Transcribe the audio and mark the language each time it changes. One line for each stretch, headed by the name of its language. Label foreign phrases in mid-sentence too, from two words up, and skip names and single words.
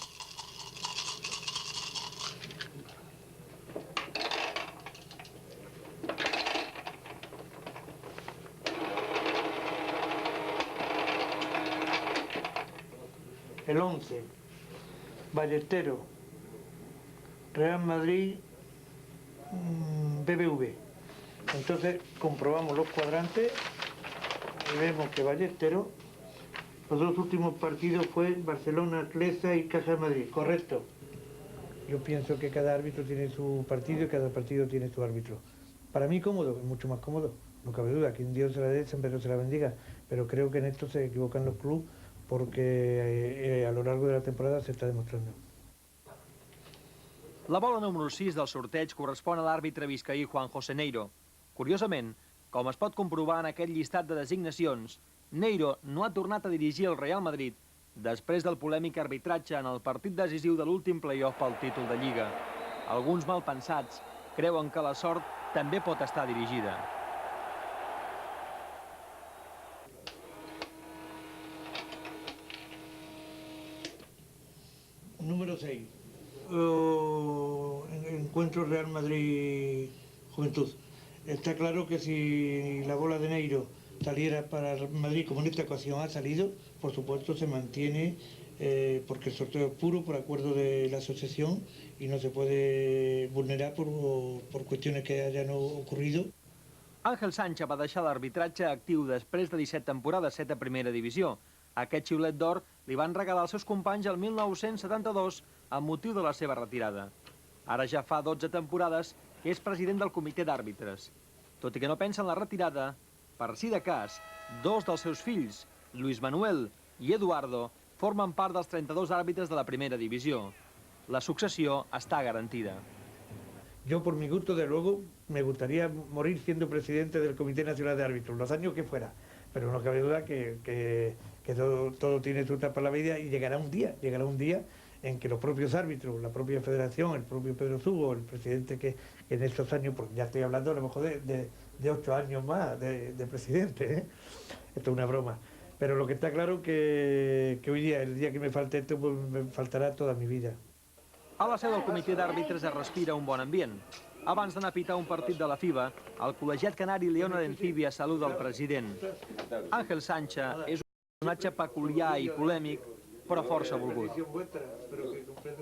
Spanish: El 11, Ballesteros, Real Madrid, BBV. Entonces comprobamos los cuadrantes y vemos que Ballesteros, los dos últimos partidos fue Barcelona, Atleza y Caja de Madrid, correcto. Yo pienso que cada árbitro tiene su partido y cada partido tiene su árbitro. Para mí cómodo, es mucho más cómodo, no cabe duda, que un Dios se la dé, San Pedro se la bendiga, pero creo que en esto se equivocan los clubes porque a lo largo de la temporada se está demostrando.
Catalan: La bola número 6 del sorteig correspon a l'àrbitre biscaí Juan José Neiro. Curiosament, com es pot comprovar en aquest llistat de designacions, Neiro no ha tornat a dirigir el Real Madrid després del polèmic arbitratge en el partit decisiu de l'últim play-off pel títol de Lliga. Alguns malpensats creuen que la sort també pot estar dirigida.
Spanish: Número 6. Encuentro Real Madrid Juventud. Está claro que si la bola de Neiro saliera para Madrid, como en esta ocasión ha salido, por supuesto se mantiene porque el sorteo es puro por acuerdo de la asociación y no se puede vulnerar por cuestiones que hayan ocurrido.
Catalan: Ángel Sancha va deixar l'arbitratge actiu després de 17 temporades 7 a primera divisió. Aquest xiulet d'or li van regalar als seus companys el 1972 amb motiu de la seva retirada. Ara ja fa 12 temporades que és president del comitè d'àrbitres. Tot i que no pensa en la retirada, per si de cas, dos dels seus fills, Luis Manuel i Eduardo, formen part dels 32 àrbitres de la primera divisió. La successió està garantida.
Spanish: Yo, por mi gusto, de luego, me gustaría morir siendo presidente del Comité Nacional de Árbitros, los años que fuera. Pero no cabe duda que todo tiene su etapa en la vida y llegará un día en que los propios árbitros, la propia federación, el propio Pedro Zugo, el presidente que en estos años, porque ya estoy hablando a lo mejor de 8 años más de presidente, ¿eh? Esto es una broma. Pero lo que está claro que hoy día, el día que me falte esto, pues me faltará toda mi vida.
Catalan: A la seu del comitè d'àrbitres es respira un bon ambient. Abans d'anar a pitar un partit de la FIBA, el col·legiat canari León Arencibia saluda el president. Ángel Sancha és un personatge peculiar i polèmic, però força volgut.